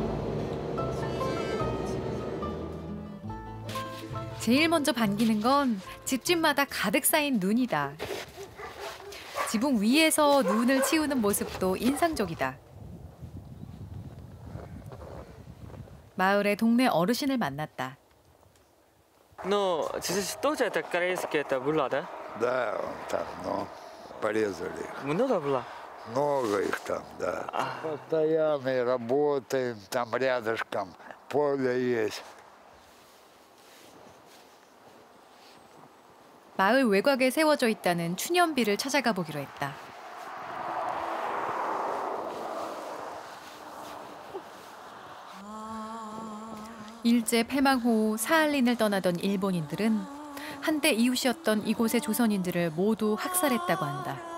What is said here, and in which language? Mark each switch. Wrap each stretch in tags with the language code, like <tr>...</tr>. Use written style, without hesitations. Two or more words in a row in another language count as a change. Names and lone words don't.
<ko>제일 먼저 반기는 건 집집마다 가득 쌓인 눈이다. 지붕 위에서 눈을 치우는 모습도 인상적이다. 마을의 동네 어르신을 만났다.</ko> <ru>Ну, тоже это корейский, это была, да? Да, там, ну, порезали. Много было? Много их там, да. Постоянно работаем, там рядышком поле есть.</ru> <ko>마을 외곽에 세워져 있다는 추념비를 찾아가 보기로 했다. 일제 패망 후 사할린을 떠나던 일본인들은 한때 이웃이었던 이곳의 조선인들을 모두 학살했다고 한다.</ko>